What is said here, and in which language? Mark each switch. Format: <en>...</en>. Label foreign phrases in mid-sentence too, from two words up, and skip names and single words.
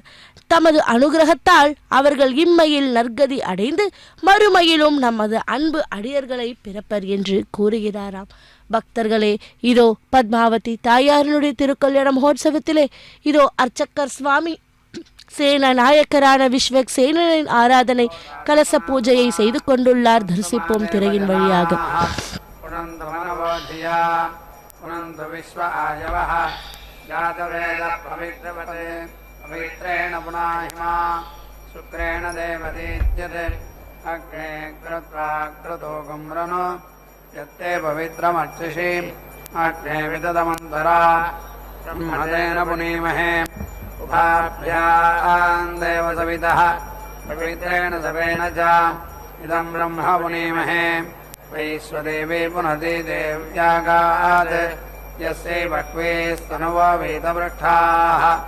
<ta>தமது அனுகிரகத்தால் அவர்கள் இம்மையில் நற்கதி அடைந்து மறுமையிலும் நமது அன்பு அடியர்களை பிறப்பர் என்று கூறுகிறாராம். பக்தர்களே, இதோ பத்மாவதி தாயாரனுடைய திருக்கல்யாண மகோத்சவத்திலே இதோ அர்ச்சக்கர் சுவாமி சேன நாயக்கரான விஸ்வக் சேனனின் ஆராதனை கலச பூஜையை செய்து கொண்டுள்ளார். தரிசிப்போம் திரையின் வழியாக.</ta> <sa>पवित्रेण पुनाहिमा शुक्रेण देवदीज्यते अग्ने कृत्वा कृतो गुम्रनो यत्ते पवित्रमर्चिषीम् अग्ने विदधमन्तरा ब्रह्मणेन पुनीमहे उभाभ्याम् देवसवितः पवित्रेण सवेन च इदम् ब्रह्म पुनीमहे वैश्वदेवी पुनति देव्यागात् यस्यै बह्वे स्तनवो वेदवृक्षाः</sa>